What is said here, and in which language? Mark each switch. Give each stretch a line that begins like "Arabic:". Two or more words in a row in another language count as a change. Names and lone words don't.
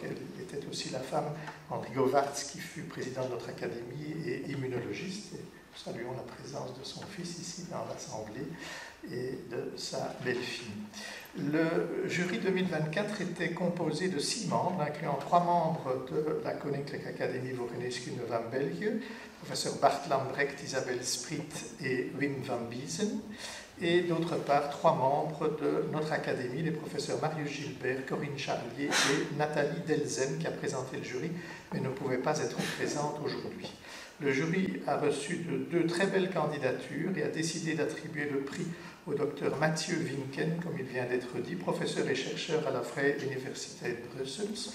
French: Elle était aussi la femme d'Henri Govarts, qui fut président de notre académie et immunologiste. Et nous saluons la présence de son fils ici dans l'Assemblée et de sa belle-fille. Le jury 2024 était composé de 6 membres, incluant 3 membres de la Koninklijke Academie voor Geneeskunde van België, professeur Bart Lambrecht, Isabelle Sprit et Wim van Biesen, et d'autre part 3 membres de notre académie, les professeurs Marius Gilbert, Corinne Charlier et Nathalie Delzen, qui a présenté le jury, mais ne pouvait pas être présente aujourd'hui. Le jury a reçu 2 très belles candidatures et a décidé d'attribuer le prix au docteur Mathieu Winken, comme il vient d'être dit, professeur et chercheur à la Vrije Universiteit Brussels.